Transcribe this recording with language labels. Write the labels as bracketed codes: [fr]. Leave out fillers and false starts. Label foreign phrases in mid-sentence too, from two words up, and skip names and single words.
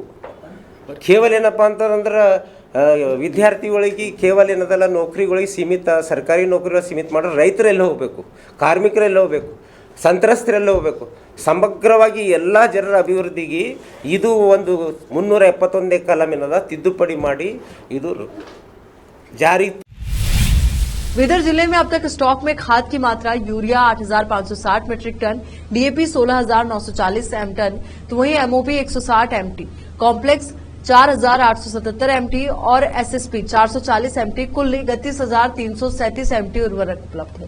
[kn] ಕೇವಲ ಏನಪ್ಪ ಅಂತಂದ್ರೆ ವಿದ್ಯಾರ್ಥಿಗಳಿಗೆ ಕೇವಲ ಏನದಲ್ಲ ನೌಕರಿಗಳಿಗೆ ಸೀಮಿತ, ಸರ್ಕಾರಿ ನೌಕರಿಗಳು ಸೀಮಿತ ಮಾಡಿದ್ರೆ ರೈತರೆಲ್ಲ ಹೋಗಬೇಕು, ಕಾರ್ಮಿಕರೆಲ್ಲ ಹೋಗಬೇಕು, ಸಂತ್ರಸ್ತರೆಲ್ಲ ಹೋಗಬೇಕು. ಸಮಗ್ರವಾಗಿ ಎಲ್ಲ ಜನರ ಅಭಿವೃದ್ಧಿಗೆ ಇದು ಒಂದು 371ನೇ ಕಲಂ ಏನದ ತಿದ್ದುಪಡಿ ಮಾಡಿ ಇದು ಜಾರಿ. [hi] बीदर जिले में अब तक स्टॉक में खाद की मात्रा यूरिया 8,560 [en] metric ton, [hi] डीएपी 16,940 एम टन, तो वहीं एमओपी 160 एमटी, कॉम्प्लेक्स 4,877 एमटी और एसएसपी 440 एमटी, कुल 31,337 एमटी उर्वरक उपलब्ध है.